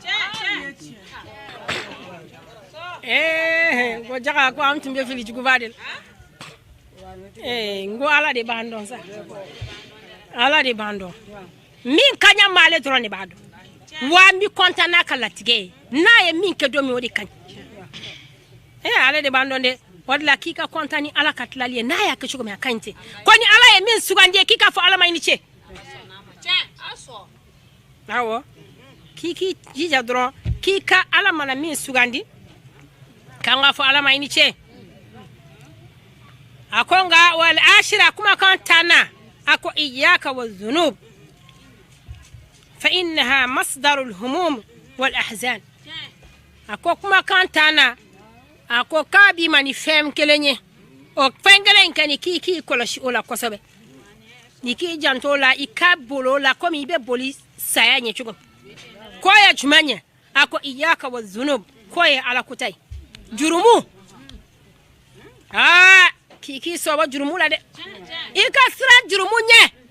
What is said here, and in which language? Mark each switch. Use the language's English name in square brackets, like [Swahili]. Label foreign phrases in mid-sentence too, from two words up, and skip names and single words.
[Bambara] ko jaga ko am tumbe fili juguba de ngo ala de b'an dɔn sa ala de b'an dɔn min ka ɲa ma ale dɔrɔn de b'a dɔn wa n bi content n'a ka latigɛ ye n'a ye min kɛ don min o de ka ɲi ale de b'an dɔn dɛ o de la k'i ka content ni ala ka tilali ye n'a y'a kɛ cogo min a ka ɲi ten ko ni ala ye min sugandi ye k'i k'a fɔ ala ma i ni ce awɔ k'i jija dɔrɔn k'i ka ala mana min sugandi kan ka fɔ ala ma i ni ce a ko nka [Arabic] والعشيرة [Bambara] kuma kan tana a ko [Arabic] إياك والذنوب فإنها مصدر الهموم والأحزان [Bambara] a ko kuma kan tana a ko k'a bi ma ni fɛn kelen ye o fɛn kelen ka ni k'i kɔlɔsi o la kosɛbɛ ni k'i janto o la i ka bolo la komi i bɛ boli saya ɲɛ cogo ko ye jumɛn ye a ko [Arabic] إياك والذنوب [Bambara] ko ye ala kuta ye jurumu k'i sɔbɔ jurumu la dɛ i ka sira jurumu ɲɛ